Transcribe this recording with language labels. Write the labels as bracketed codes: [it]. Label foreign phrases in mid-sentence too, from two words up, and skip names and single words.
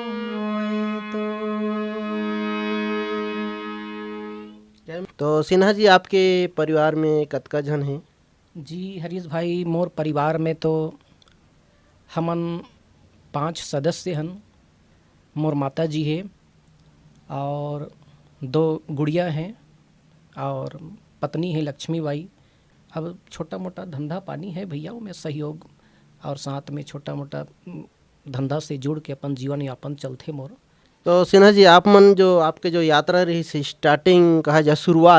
[hne] तो सिन्हा जी, आपके परिवार में कतका जन है? जी हरीश भाई, मोर परिवार में तो हमन 5 सदस्य हन। मोर माता जी है और 2 गुड़िया हैं और पत्नी है लक्ष्मी बाई। अब छोटा मोटा धंधा पानी है भैया में सहयोग, और साथ में छोटा मोटा धंधा से जुड़ के अपन जीवन यापन चलते मोर। तो सिन्हा जी, आप मन जो आपके जो यात्रा रही से स्टार्टिंग कहा जाए शुरुआत